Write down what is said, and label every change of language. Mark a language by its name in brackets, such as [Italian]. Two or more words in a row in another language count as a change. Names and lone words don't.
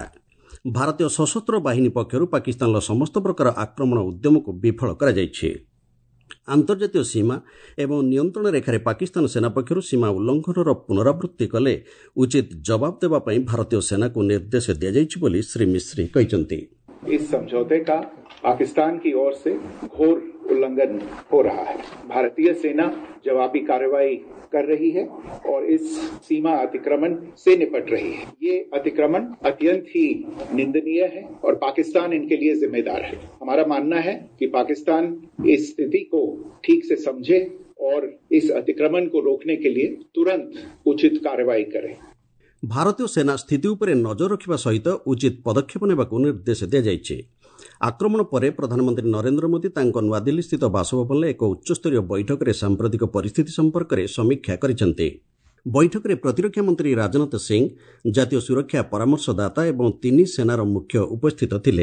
[Odia] ଭାରତୀୟ ସଶସ୍ତ୍ର ବାହିନୀ ପକ୍ଷରୁ ପାକିସ୍ତାନର ସମସ୍ତ ପ୍ରକାର ଆକ୍ରମଣ ଉଦ୍ୟମକୁ ବିଫଳ କରାଯାଇଛି। ଆନ୍ତର୍ଜାତୀୟ ସୀମା ଏବଂ ନିୟନ୍ତ୍ରଣ ରେଖାରେ ପାକିସ୍ତାନ ସେନା ପକ୍ଷରୁ ସୀମା ଉଲ୍ଲଂଘନର ପୁନରାବୃତ୍ତି କଲେ ଉଚିତ ଜବାବ ଦେବା ପାଇଁ ଭାରତୀୟ ସେନାକୁ ନିର୍ଦ୍ଦେଶ ଦିଆଯାଇଛି ବୋଲି ଶ୍ରୀ ମିଶ୍ରି କହିଛନ୍ତି। [Hindi] इस समझौते का पाकिस्तान की ओर से घोर उल्लंघन हो रहा है। भारतीय सेना जवाबी कार्रवाई कर रही है और इस सीमा अतिक्रमण से निपट रही है। ये अतिक्रमण अत्यंत ही निंदनीय है और पाकिस्तान इनके लिए जिम्मेदार है। हमारा मानना है कि पाकिस्तान इस स्थिति को ठीक से समझे और इस अतिक्रमण को रोकने के लिए तुरंत उचित कार्रवाई करे। [Odia] ଭାରତୀୟ ସେନା ସ୍ଥିତି ଉପରେ ନଜର ରଖିବା ସହିତ ଉଚିତ ପଦକ୍ଷେପ ନେବାକୁ ନିର୍ଦ୍ଦେଶ ଦିଆଯାଇଛି। ଆକ୍ରମଣ ପରେ ପ୍ରଧାନମନ୍ତ୍ରୀ ନରେନ୍ଦ୍ର ମୋଦି ତାଙ୍କ ନୂଆଦିଲ୍ଲୀସ୍ଥିତ ବାସଭବନରେ ଏକ ଉଚ୍ଚସ୍ତରୀୟ ବୈଠକରେ ସାମ୍ପ୍ରତିକ ପରିସ୍ଥିତି ସମ୍ପର୍କରେ ସମୀକ୍ଷା କରିଛନ୍ତି। ବୈଠକରେ ପ୍ରତିରକ୍ଷା ମନ୍ତ୍ରୀ ରାଜନାଥ ସିଂ, ଜାତୀୟ ସୁରକ୍ଷା ପରାମର୍ଶଦାତା ଏବଂ ତିନି ସେନାର ମୁଖ୍ୟ ଉପସ୍ଥିତ ଥିଲେ।